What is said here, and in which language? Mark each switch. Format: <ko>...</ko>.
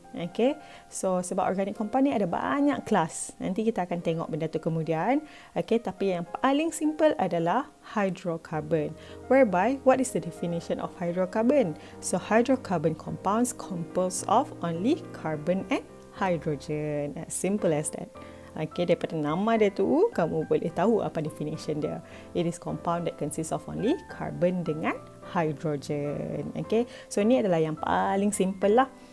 <ms>Okay, so sebab organic compound ni ada banyak kelas, nanti kita akan tengok benda tu kemudian. Okay, tapi yang paling simple adalah hydrocarbon,</ms> <en>whereby what is the definition of hydrocarbon? So hydrocarbon compounds composed of only carbon and hydrogen, as simple as that.</en> <ms>Okay, daripada nama dia tu kamu boleh tahu apa</ms> <en>definition</en> <ms>dia.</ms> <en>It is compound that consists of only carbon</en> <ms>dengan</ms> <en>hydrogen.</en> <ms>Okay, so ni adalah yang paling simple lah.</ms>